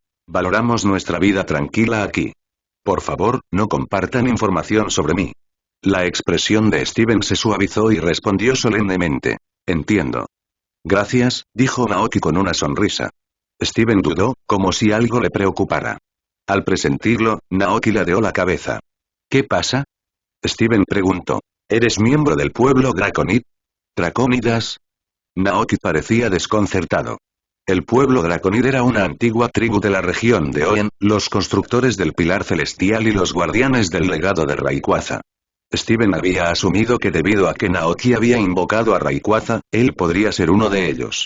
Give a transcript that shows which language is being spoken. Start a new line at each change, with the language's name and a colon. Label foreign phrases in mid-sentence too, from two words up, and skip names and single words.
Spanish: Valoramos nuestra vida tranquila aquí. Por favor, no compartan información sobre mí. La expresión de Steven se suavizó y respondió solemnemente. Entiendo. Gracias, dijo Naoki con una sonrisa. Steven dudó, como si algo le preocupara. Al presentirlo, Naoki ladeó la cabeza. ¿Qué pasa? Steven preguntó. ¿Eres miembro del pueblo Draconid? ¿Dracónidas? Naoki parecía desconcertado. El pueblo Draconid era una antigua tribu de la región de Oen, los constructores del Pilar Celestial y los guardianes del legado de Rayquaza. Steven había asumido que debido a que Naoki había invocado a Rayquaza, él podría ser uno de ellos.